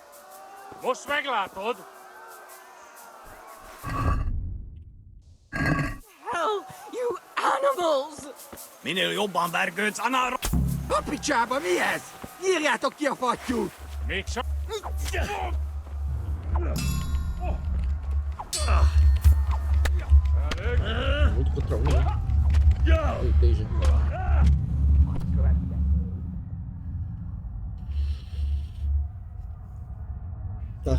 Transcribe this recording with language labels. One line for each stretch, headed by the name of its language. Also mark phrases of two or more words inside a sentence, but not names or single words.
Hungarian: Most meglátod!
English: Hell, you animals!
Hungarian: Minél jobban vergődsz, annál... A picsába, mi ez? Írjátok ki a fattyút! Még csak...
Portuguese: Muito contra um, né? Entendi. Tá.